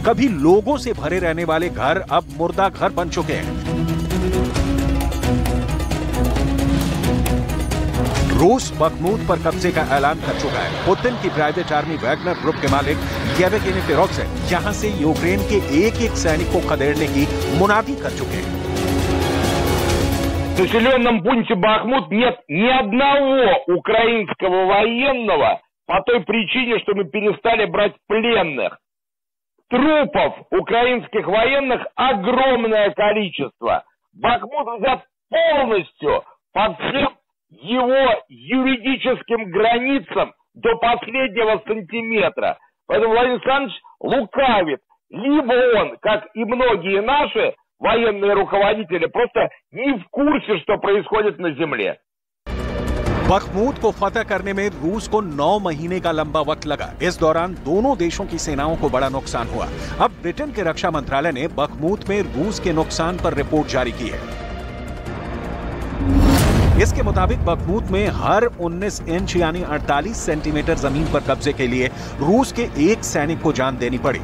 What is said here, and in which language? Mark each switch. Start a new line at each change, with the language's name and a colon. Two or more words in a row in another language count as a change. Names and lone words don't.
Hindi: कभी लोगों से भरे रहने वाले घर अब मुर्दा घर बन चुके हैं। रूस बखमुत पर कब्जे का ऐलान कर चुका है। पुतिन की
English: private army
Hindi: वैगनर ग्रुप के मालिक येवगेनी प्रिगोजिन यहां से यूक्रेन के एक-एक सैनिक को खदेड़ने की मुनादी कर चुके हैं।
Russian: В населенном пункте Бахмут нет ни одного украинского военного по той причине, что мы перестали брать пленных. Трупов украинских военных огромное количество. Бахмут взят полностью по всем его юридическим границам до последнего сантиметра. Поэтому Владимир Александрович лукавит. Либо он, как и многие наши военные руководители, просто не в курсе, что происходит на земле.
Hindi: बखमुत को फतह करने में रूस को 9 महीने का लंबा वक्त लगा। इस दौरान दोनों देशों की सेनाओं को बड़ा नुकसान हुआ। अब ब्रिटेन के रक्षा मंत्रालय ने बखमुत में रूस के नुकसान पर रिपोर्ट जारी की है। इसके मुताबिक बखमुत में हर 19 इंच यानी 48 सेंटीमीटर जमीन पर कब्जे के लिए रूस के एक सैनिक को जान देनी पड़ी।